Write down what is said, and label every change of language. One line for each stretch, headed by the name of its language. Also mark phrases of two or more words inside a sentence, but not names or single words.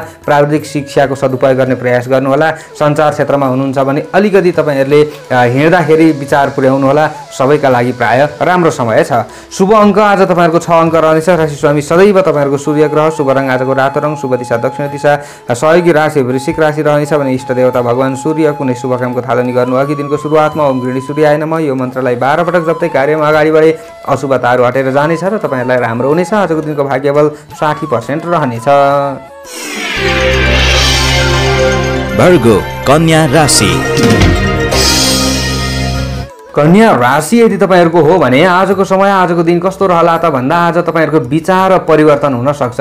Nepali: प्राविधिक शिक्षाको सदुपयोग गर्ने प्रयास गर्नुहोला। सञ्चार क्षेत्रमा हुनुहुन्छ भने अलिकति तपाईहरूले हिँड्दाखेरि विचार पुर्याउनु होला। सबैका लागि प्राय राम्रो समय छ। शुभ अङ्क आज तपाईहरूको 6 अङ्क रहनेछ। राशि स्वामी सदैव तपाईहरूको सूर्य ग्रह। शुभ रङ आजको रातो रङ। शुभ दिशा दक्षिण दिशा। सहयोगी राशि वृश्चिक राशि रहनेछ भने इष्ट देवता भगवान सूर्य कुनै शुभ कामको थालनी गर्नु अघि दिनको सुरुवातमा
Sanskrit: ओम गृहिणी सूर्याय नमः
Nepali: यो मन्त्रलाई 12 पटक जप्दै कार्यमा अगाडि बढे अशुभताहरू हटेर जानेछ र तपाईहरुलाई राम्रो हुनेछ। आजको दिनको भाग्यबल 60% रहनेछ। भर्गो कन्या राशि। कन्या राशि यदि तपाईहरुको हो भने आजको समय आजको दिन कस्तो रहला त भन्दा आज तपाईहरुको विचार परिवर्तन हुन सक्छ।